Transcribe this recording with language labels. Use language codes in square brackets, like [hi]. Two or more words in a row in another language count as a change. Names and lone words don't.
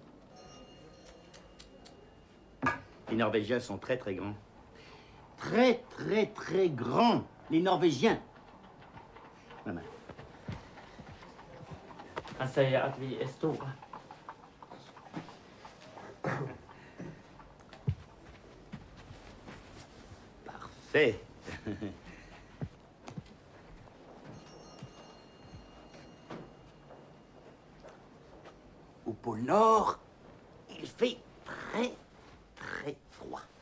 [fr] Les Norvégiens sont très très grands. Très très très grands, les Norvégiens. Maman. [sv] Han säger att vi är stora. [fr] Parfait. Au pôle Nord, il fait très, très froid.